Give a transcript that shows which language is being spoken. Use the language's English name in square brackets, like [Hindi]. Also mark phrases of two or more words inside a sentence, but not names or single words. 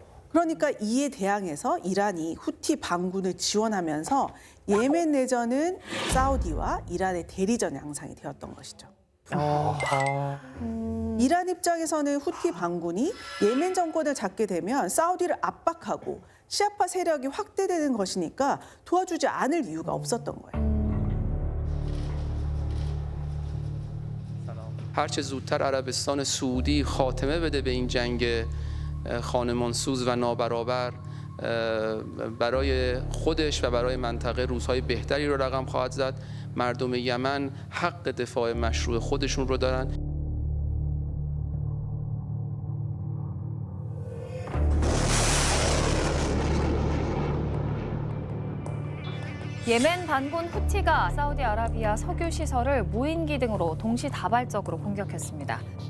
[Korean] 그러니까 이에 대항해서 이란이 후티 반군을 지원하면서 예멘 내전은 사우디와 이란의 대리전 양상이 되었던 것이죠. 이란 입장에서는 후티 반군이 예멘 정권을 잡게 되면 사우디를 압박하고 시아파 세력이 확대되는 것이니까 도와주지 않을 이유가 없었던 거예요. [Persian] هرچه زودتر عربستان سعودی خاتمه بده به این جنگ خانمانسوز و نابرابر برای خودش و برای منطقه روزهای بهتری رو رقم خواهد زد. مردم یمن حق دفاع مشروع خودشون رو دارن. [Korean] 예멘 반군 후티가 사우디아라비아 석유 시설을 무인기 등으로 동시다발적으로 공격했습니다.